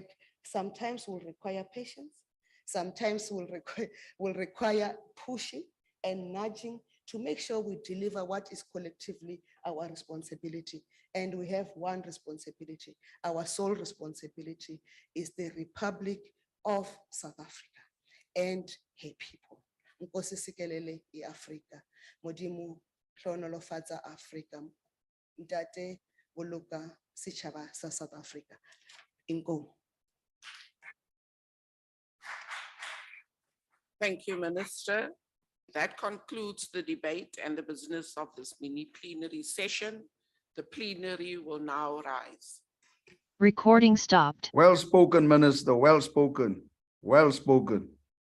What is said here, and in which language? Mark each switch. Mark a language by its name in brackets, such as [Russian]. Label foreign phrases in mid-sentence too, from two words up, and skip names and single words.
[English] Sometimes will require patience, sometimes will require pushing and nudging to make sure we deliver what is collectively our responsibility. And we have one responsibility. Our sole responsibility is the Republic of South Africa and her people. [Xhosa] Nkosi sikelele i-Afrika, [Southern Sotho] Modimo hlonolofatsa Afrika, Ntate boloka setjhaba sa South Africa. Inkosi. [English] Thank you, Minister. That concludes the debate and the business of this mini plenary session. The plenary will now rise. Recording stopped. Well spoken, Minister, well spoken, well spoken.